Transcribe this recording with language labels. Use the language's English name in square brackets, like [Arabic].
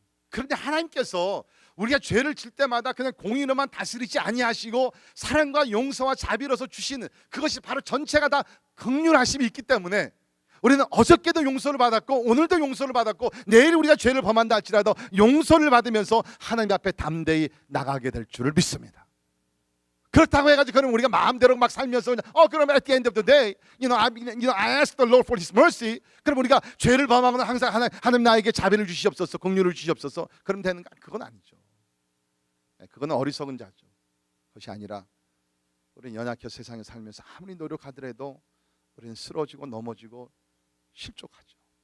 [Korean] 그런데 하나님께서 우리가 죄를 질 때마다 그냥 공의로만 다스리지 아니하시고 사랑과 용서와 자비로서 주시는 그것이 바로 전체가 다 긍휼하심이 있기 때문에 우리는 어저께도 용서를 받았고 오늘도 용서를 받았고 내일 우리가 죄를 범한다 할지라도 용서를 받으면서 하나님 앞에 담대히 나가게 될 줄을 믿습니다. 그렇다고 해가지고 그럼 우리가 마음대로 막 살면서 그러면 [English] at the end of the day, I ask the Lord for His mercy. [Korean] 그럼 우리가 죄를 범하면 항상 하나님 나에게 자비를 주시옵소서, 긍휼을 주시옵소서. 그럼 되는 거? 그건 아니죠. 그건 어리석은 자죠. 그것이 아니라 우리는 연약해 세상에 살면서 아무리 노력하더라도 우리는 쓰러지고 넘어지고 실족하죠.